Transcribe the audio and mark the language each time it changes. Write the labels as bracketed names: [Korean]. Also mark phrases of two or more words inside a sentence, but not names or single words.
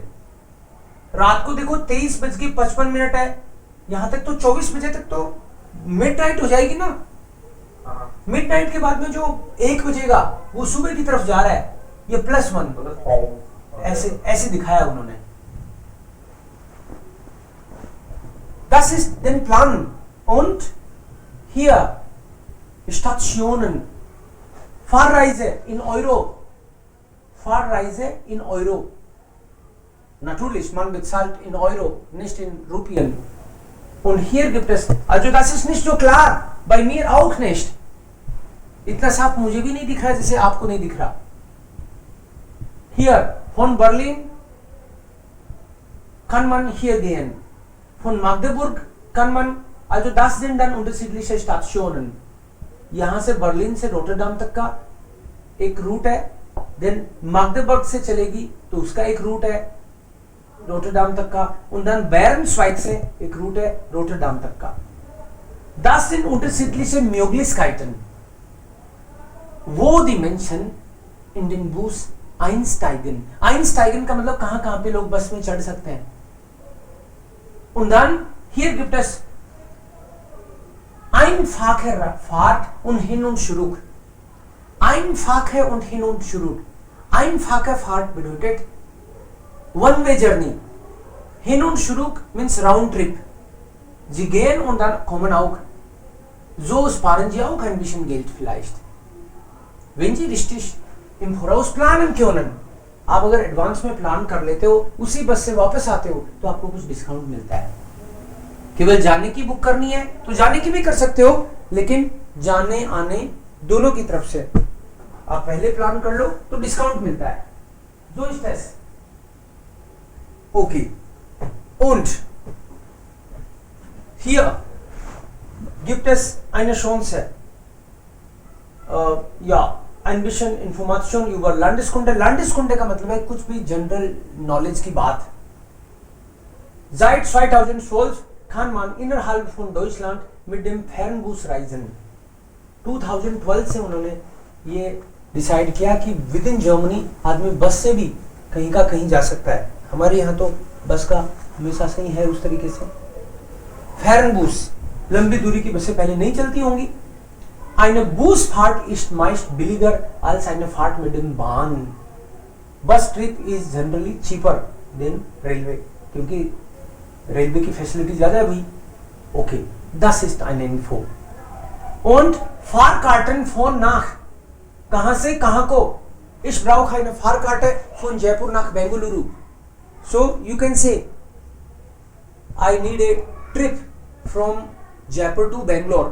[Hindi] रात को देखो 23:55 है. यहां तक तो 24 बजे तक तो मिड नाइट हो जाएगी ना. मिड नाइट के बाद में जो 1 बजेगा वो सुबह की तरफ जा रहा है. ये +1 ऐसे दिखाया उन्होंने. [German] Das ist den Plan. Und Hier Stationen, Fahrreise in Euro. Fahrreise in Euro. Natürlich, man bezahlt in Euro, nicht in Rupien. Und hier gibt es, also das ist nicht so klar, bei mir auch nicht. [Hindi] इतना साफ मुझे भी नहीं दिख रहा जैसे आपको नहीं दिख रहा. [German] Hier, von Berlin kann man hier gehen. Von Magdeburg kann man, also das sind dann unterschiedliche Stationen. [Hindi] यहाँ से बर्लिन से रोटरडाम तक का एक रूट है, देन मैग्देबर्ग से चलेगी तो उसका एक रूट है रोटरडाम तक का, [German] und dann [Hindi] Bern-Schweig से एक रूट है रोटरडाम तक का. [German] Das sind unterschiedliche Möglichkeiten, wo die Menschen in den Bus einsteigen. [Hindi] Einsteigen का मतलब कहां कहां पे लोग बस में चढ़ सकते हैं. [German] Und dann hier gibt es einfache Fahrt und Hin- und Zurück. Einfache und Hin- und Zurück. Einfache Fahrt bedeutet [English] One-Way Journey. [German] Hin- und Zurück [English] means Round Trip. [German] Sie gehen und dann kommen auch. So sparen Sie auch ein bisschen Geld vielleicht. Wenn Sie richtig im Voraus planen können, [Hindi] आप अगर एडवांस में प्लान कर लेते हो, उसी बस से वापस आते हो, तो आपको कुछ डिस्काउंट मिलता है. केवल जाने की बुक करनी है तो जाने की भी कर सकते हो, लेकिन जाने आने दोनों की तरफ से आप पहले प्लान कर लो तो डिस्काउंट मिलता है. [German] So ist das. Okay. Und hier gibt es eine Chance, ja, ein bisschen Information über Landeskunde. [Hindi] Landeskunde का मतलब है कुछ भी [English] general knowledge [Hindi] की बात. [German] Seit 2012 kann man innerhalb von Deutschland mit dem Fernbus reisen. [Hindi] 2012 से उन्होंने ये डिसाइड किया कि [English] within Germany [Hindi] आदमी बस से भी कहीं का कहीं जा सकता है. हमारे यहाँ तो बस का हमेशा से ही है उस तरीके से. Fernbus, लंबी दूरी की बसें पहले नहीं चलती होंगी. [German] Eine Busfahrt ist meist billiger als eine Fahrt mit dem Bahn. [English] Bus trip is generally cheaper than railway, [Hindi] क्योंकि रेलवे की फैसिलिटी ज्यादा है भाई. [German] Okay, das ist eine Info. Und Fahrkarten von nach, [Hindi] कहां से कहां को. [German] Ich brauche eine Fahrkarte von Jaipur nach Bengaluru. [English] So you can say I need a trip from Jaipur to Bangalore.